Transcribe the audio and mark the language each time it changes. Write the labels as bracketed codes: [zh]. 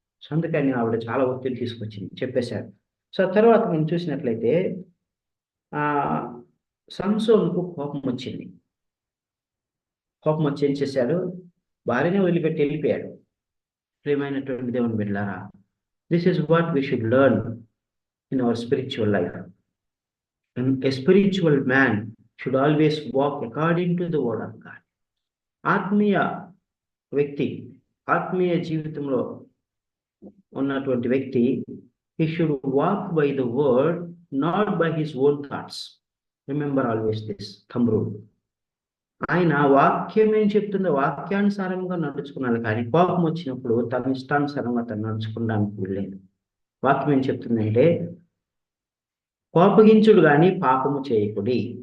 [te] So అందుకని ఆవిడ చాలా ఒత్తిడి తీసుకొచ్చింది, చెప్పేశారు. సో తర్వాత మనం చూసినట్లయితే ఆ సంసోనుకు కోపం వచ్చింది. కోపం వచ్చి ఏం చేశాడు? భార్యనే వదిలిపెట్టి వెళ్ళిపోయాడు. ప్రియమైనటువంటి దేవుని బిడ్డలారా, [en] This is what we should learn in our spiritual life. A spiritual man should always walk according to the word of God. [te] ఆత్మీయ వ్యక్తి, ఆత్మీయ జీవితంలో ఉన్నటువంటి వ్యక్తి, [en] he should walk by the word, not by his own thoughts. Remember always this thumb rule. [te] ఆయన వాక్యం ఏం చెప్తుందో వాక్యానుసారంగా నడుచుకున్నాడు, కానీ కోపం వచ్చినప్పుడు తన ఇష్టానుసారంగా తను నడుచుకోవడానికి వీల్లేదు. వాక్యం ఏం చెప్తుందంటే, కోపగించుడు గాని పాపము చేయకుడి.